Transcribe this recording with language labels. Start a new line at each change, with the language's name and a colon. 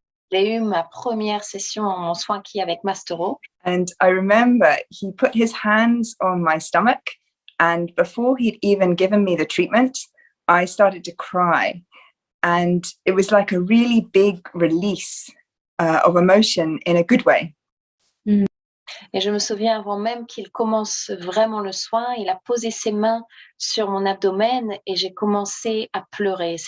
French: j'ai eu ma première session en soin qui avec Mastero.
English: And I remember he put his hands on my stomach, and before he'd even given me the treatment, I started to cry. And it was like a really big release of emotion in a good way.
French: Et je me souviens, avant même qu'il commence vraiment le soin, il a posé ses mains sur mon abdomen et j'ai commencé à pleurer.